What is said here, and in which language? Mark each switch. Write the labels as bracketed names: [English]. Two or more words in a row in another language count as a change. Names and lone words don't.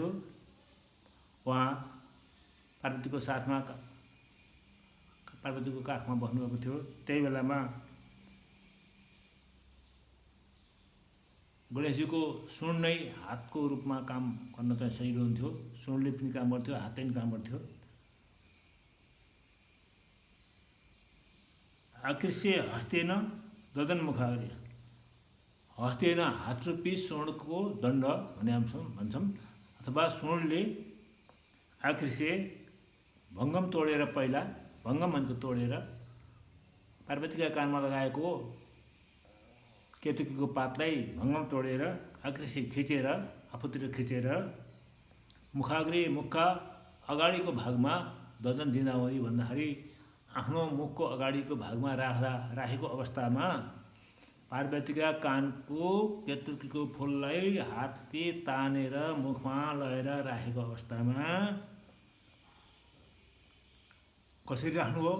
[Nepali] उहाँ पार्वतीको साथमा पार्वतीको काखमा बस्नुभएको थियो। त्यही बेलामा गणेशजीको सुँड नै हातको रूपमा काम गर्न चाहिँ सजिलो हुन्थ्यो। सुँडले पनि काम गर्थ्यो, हातले पनि काम गर्थ्यो। [Sanskrit] आकृष्य हस्तेन ददन मुखाग्रे, [Nepali] हस्तेन हातरूपी सुँडको दण्ड भन्छौँ अथवा सुँडले [Sanskrit] आकृष्य भङ्गम [Nepali] तोडेर, पहिला भङ्गम भनेको तोडेर पार्वतीका कानमा लगाएको केतुकीको पातलाई भङ्गम तोडेर आकृष्य खिचेर आफूतिर खिचेर मुखाग्रे मुखका अगाडिको भागमा ददन दिँदाहुँदी भन्दाखेरि आफ्नो मुखको अगाडिको भागमा राखेको अवस्थामा पार्वतीका कानको केतुकीको फूललाई हातले तानेर मुखमा लगेर राखेको अवस्थामा कसरी राख्नु हो?